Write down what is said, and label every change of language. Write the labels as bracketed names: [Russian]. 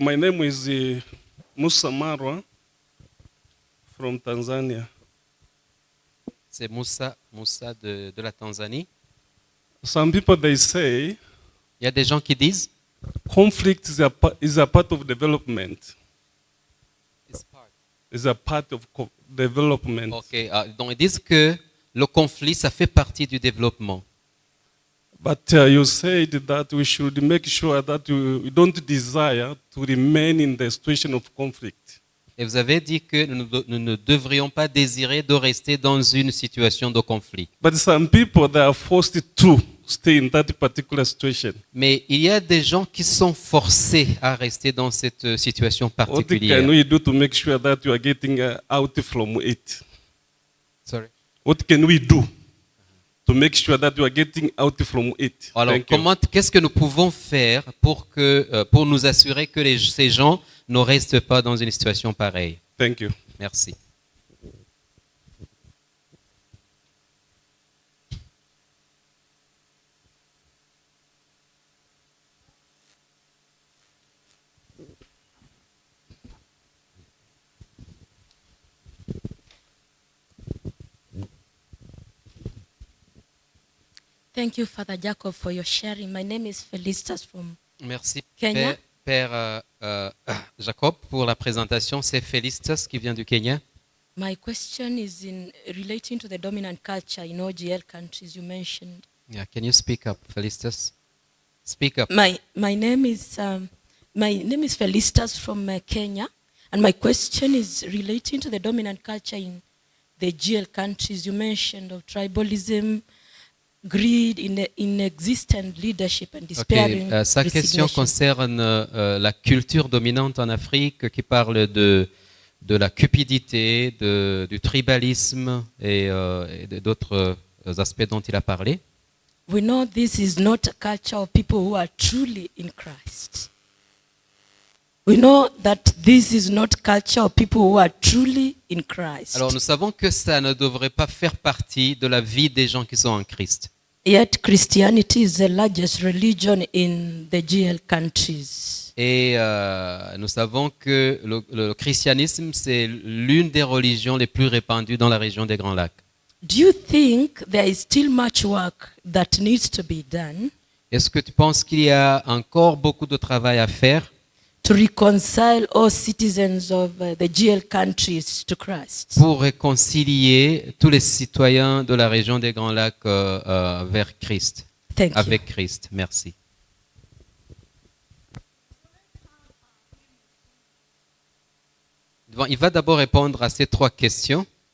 [English] My name is Musa Marwa from Tanzania. [French] C'est Moussa de la Tanzanie. [English] Some people, they say [French] Il y a des gens qui disent [English] conflict is a part of development. Is a part of development. [French] Donc ils disent que le conflit, ça fait partie du développement. [English] But you said that we should make sure that we don't desire to remain in the situation of conflict. [French] Et vous avez dit que nous ne devrions pas désirer de rester dans une situation de conflit. [English] But some people, they are forced to stay in that particular situation. [French] Mais il y a des gens qui sont forcés à rester dans cette situation [English] What [French] particulière. [English] can we do to make sure that you are getting out from it? Sorry. What can we do to make sure that you are getting out from it? [French] Alors, [English] Thank you. [French] qu'est-ce que nous pouvons faire pour nous assurer que ces gens ne restent pas dans une situation pareille? [English] Thank you. [French] Merci. [English] Thank you, Father Jacob, for your sharing. My name is Felicitas from [French] Merci, [English] Kenya. [French] Père Jacob, pour la présentation. C'est Félistas qui vient du Kenya. [English] My question is in relating to the dominant culture in OGL countries you mentioned. Yeah, can you speak up, Félistas? Speak up. My name is Felicitas from Kenya, and my question is relating to the dominant culture in the GL countries you mentioned of tribalism, greed, inexistent leadership, and despairing [French] Sa question [English] resignation. [French] concerne la culture dominante en Afrique qui parle de la cupidité, du tribalisme et d'autres aspects dont il a parlé. [English] We know this is not a culture of people who are truly in Christ. We know that this is not culture of people who are truly in Christ. [French] Alors nous savons que ça ne devrait pas faire partie de la vie des gens qui sont en Christ. [English] Yet Christianity is the largest religion in the GL countries. [French] Et nous savons que le christianisme, c'est l'une des religions les plus répandues dans la région des Grands Lacs. [English] Do you think there is still much work that needs to be done [French] Est-ce que tu penses qu'il y a encore beaucoup de travail à faire [English] to reconcile all citizens of the GL countries to Christ? [French] pour réconcilier tous les citoyens de la région des Grands Lacs vers Christ, [English] Thank you. [French] avec Christ? Merci. Bon, il va d'abord répondre à ces 3 questions.